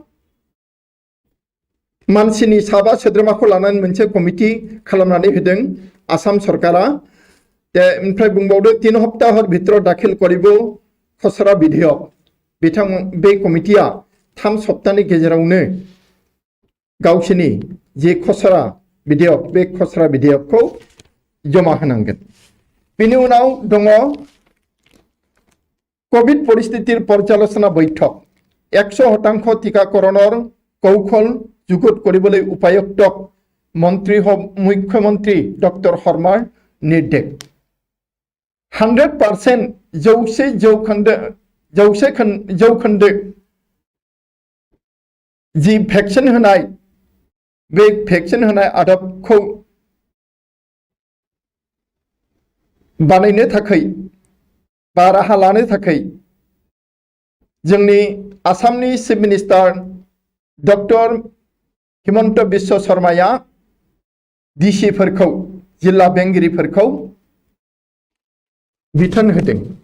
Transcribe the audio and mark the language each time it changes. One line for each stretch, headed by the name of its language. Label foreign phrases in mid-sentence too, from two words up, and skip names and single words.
Bodo: मानसिनि साबा सोद्रोमाखौ लानानै मोनसे कमिटि खालामनानै होदों आसाम सरकारा ओमफ्राय बुंबावदो
Assamese: 3 সপ্তাহৰ ভিতৰ দাখিল কৰিব খচৰা বিধেয়ক
Bodo: बिथां बे कमिटिया 3 सप्ताहनि गेजेरावनो गावसिनि जे खसरा बिधेयक बे खसरा बिधेयकखौ जमा होनांगोन बेनि उनाव दङ
Assamese: কোভিড পৰিস্থিতিৰ পৰ্যালোচনা বৈঠক 100% টীকাকৰণৰ কৌশল যুগুত কৰিবলৈ উপায়ুক্ত মন্ত্ৰী মুখ্যমন্ত্ৰী ডক্টৰ শৰ্মাৰ নিৰ্দেশ 100% जौखोन्दो
Bodo: जी भेक्सिन होनाय बे भेक्सिन होनाय आदबखौ बानायनो थाखाय बा राहा लानो थाखाय जोंनि आसामनि
English: chief minister
Bodo: डॉक्टर हिमंत बिश्व शर्माया डीसीफोरखौ जिल्ला बेंगिरिफोरखौ बिथोन होदों